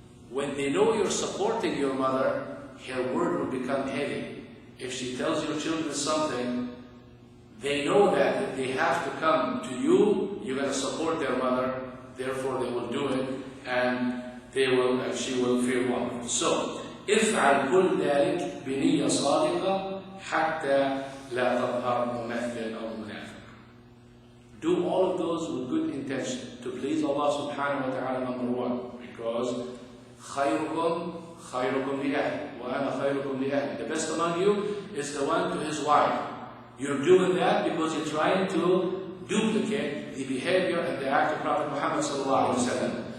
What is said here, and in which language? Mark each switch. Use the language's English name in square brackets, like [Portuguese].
[English] When they know you're supporting your mother, her word will become heavy. If she tells your children something, they know that if they have to come to you, you're going to support their mother, therefore they will do it, and she will feel welcome. So, [Arabic] افعل كل ذلك بنية صادقة حتى لا تظهر ممثل أو منافق. [English] Do all of those with good intention to please Allah subhanahu wa ta'ala, number one, because [Arabic] خيركم خيركم لأهله وأنا خيركم لأهلي. [English] The best among you is the one to his wife. You're doing that because you're trying to duplicate the behavior and the act of Prophet Muhammad sallallahu alaihi wasallam.